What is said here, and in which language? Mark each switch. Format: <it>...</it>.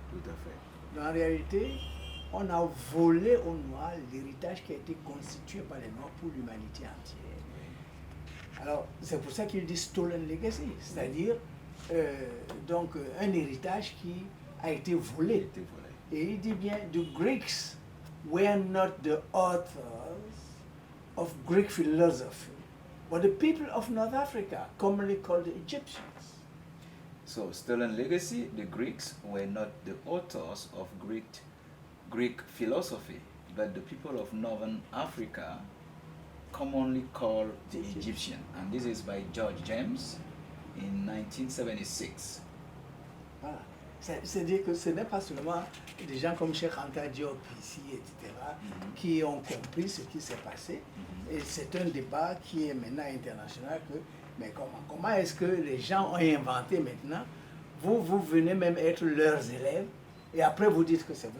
<fr>Tout à fait. En réalité, on a volé aux Noirs l'héritage qui a été constitué par les Noirs pour l'humanité entière. Alors, c'est pour ça qu'il dit Stolen Legacy, c'est-à-dire donc un héritage qui a été volé. Et il dit bien,</fr> <en>the Greeks were not the authors of Greek philosophy, but the people of North Africa, commonly called the Egyptians. So, Stolen Legacy, the Greeks were not the authors of Greek philosophy, but the people of Northern Africa, commonly called the Egyptian. And this is by George James in 1976.</en> <fr>Voilà. C'est-à-dire que ce n'est pas seulement des gens comme Cheikh Anta Diop ici, etc., qui ont compris ce qui s'est passé. Et c'est un débat qui est maintenant international. Mais comment est-ce que les gens ont inventé maintenant? Vous venez même être leurs élèves et après vous dites que c'est vous.</fr>